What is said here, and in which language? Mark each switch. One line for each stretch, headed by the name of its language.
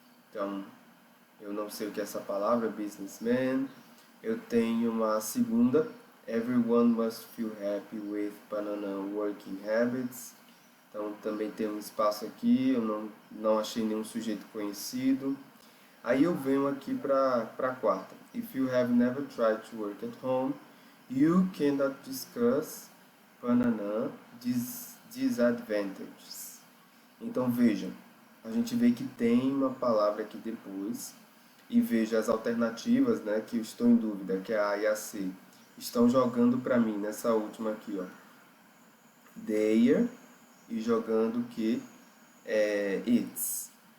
Portuguese: Então, eu não sei o que é essa palavra, businessman. Eu tenho uma segunda,
English: everyone must feel happy with banana working habits.
Portuguese: Então, também tem um espaço aqui, eu não achei nenhum sujeito conhecido. Aí eu venho aqui para a quarta.
English: If you have never tried to work at home, you cannot discuss banana disadvantages.
Portuguese: Então veja, a gente vê que tem uma palavra aqui depois e veja as alternativas, né, que eu estou em dúvida, que é a A e a C. Estão jogando para mim nessa última aqui, ó. Their e jogando que é it's.